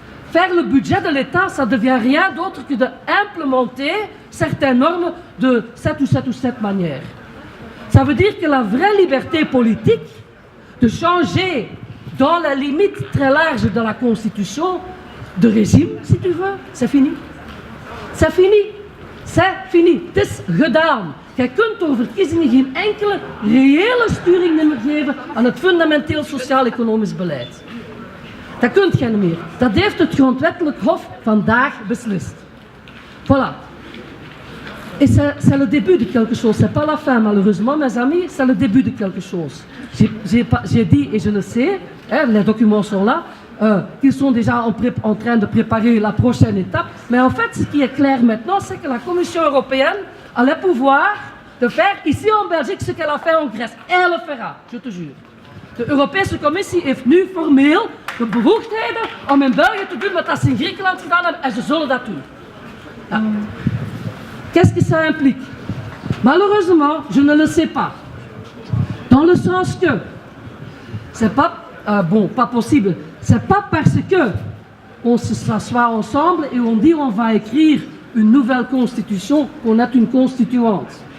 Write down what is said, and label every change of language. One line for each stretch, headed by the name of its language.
French: Faire le budget de l'État, ça ne devient rien d'autre que d'implémenter certaines normes de cette ou cette manière. Ça veut dire que la vraie liberté politique de changer dans la limite très large de la Constitution de régime, si tu veux, c'est fini. C'est fini. C'est fini.
Dutch: Het is gedaan. Jij kunt door verkiezingen geen enkele reële sturing meer geven aan het fundamenteel sociaal-economisch beleid. Dat kunt jij niet meer. Dat heeft het grondwettelijk hof vandaag beslist.
French: Voilà. Et c'est le début de quelque chose. C'est pas la fin, malheureusement, mes amis. C'est le début de quelque chose. J'ai dit, et je le sais, les documents sont là, qu'ils sont déjà en train de préparer la prochaine étape. Mais en fait, ce qui est clair maintenant, c'est que la Commission européenne a le pouvoir de faire ici en Belgique ce qu'elle a fait en Grèce. Et elle le fera, je te jure.
Dutch: De Europese Commissie heeft nu formeel de bevoegdheden om in België te doen wat ze in Griekenland gedaan hebben en ze zullen dat doen. Ja.
French: Qu'est-ce que ça implique? Malheureusement, je ne le sais pas. Dans le sens que c'est pas pas possible. C'est pas parce que on s'assoit ensemble et on dit on va écrire une nouvelle constitution qu'on est une constituante.